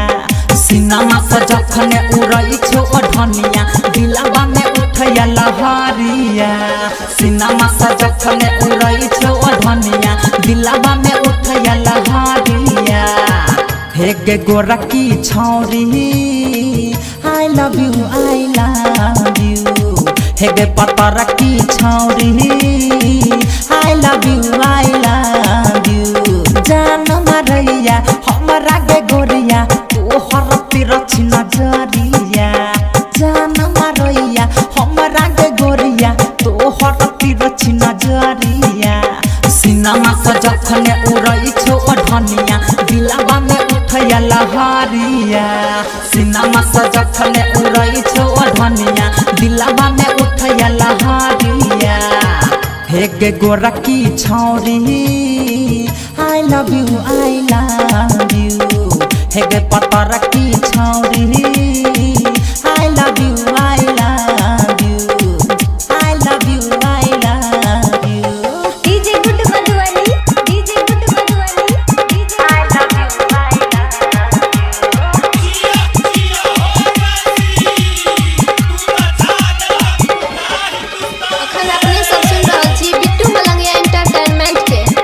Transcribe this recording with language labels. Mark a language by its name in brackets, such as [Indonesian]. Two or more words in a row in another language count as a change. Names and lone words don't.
[Maithili] सिनेमा से जखन उड़ै छौ ओढ़निया, दिलवा में उठैया लहरिया। सिनेमा से जखन उड़ै छौ ओढ़निया, दिलवा में उठैया लहरिया। हे गे गोरकी छौरी [English] I love you I love you. [Maithili] हे गे पतरकी छौरी [English] I love you I love you. [Maithili] जान मारैया हमरा गे गोरिया, तोहर तिरछ नजरिया। जान मारैया हमरा गे गोरिया, तोहर तिरछ नजरिया। सिनेमा से जखन उड़ै छौ ओढ़निया, दिलवा में उठैया लहरिया। सिनेमा से जखन उड़ै छौ ओढ़निया, दिलवा में उठैया लहरिया। हे गे गोरकी छौरी [English] I love you I love you. [Maithili] हे गे पतरकी छौरी [English] I love you I love you. I love you I love you. [Maithili] डीजे गुड मधुबनी, डीजे गुड मधुबनी, डीजे [English] I love you I [Maithili] अखन अपने सब सुन रहल छी बिट्टू मलंगिया इंटरटेनमेंट के।